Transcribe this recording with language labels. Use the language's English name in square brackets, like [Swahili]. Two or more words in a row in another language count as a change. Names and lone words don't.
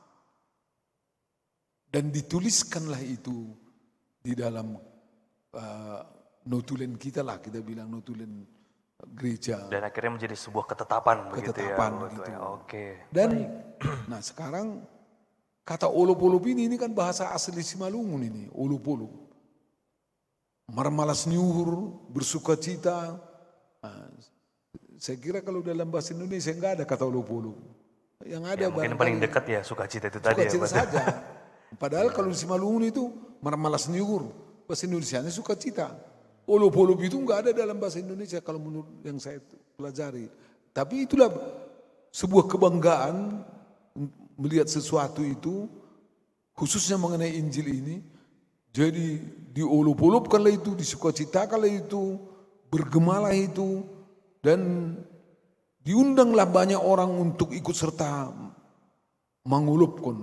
[Indonesian] Dan dituliskanlah itu di dalam notulen kita lah, kita bilang notulen gereja. Dan akhirnya menjadi sebuah ketetapan begitu ya. Gitu. Ya. Oke. Dan nah sekarang kata olop-olop ini kan bahasa asli Simalungun ini, olop-olop. [Batak Simalungun] Marmalas nyuhur, [Indonesian] bersuka cita. Nah, saya kira kalau dalam bahasa Indonesia enggak ada kata olop-olop. Yang ada Ya, mungkin paling dekat ya sukacita itu tadi ya. Sukacita saja. Padahal kalau di Simalungun itu [Batak Simalungun] marmalas nyuhur, [Indonesian] bahasa Indonesianya sukacita. Olop-olop itu enggak ada dalam bahasa Indonesia kalau menurut yang saya pelajari. Tapi itulah sebuah kebanggaan melihat sesuatu itu, khususnya mengenai Injil ini. Jadi diolop-olopkanlah itu, disukacitakanlah itu, bergemalah itu, dan diundanglah banyak orang untuk ikut serta mengolopkan.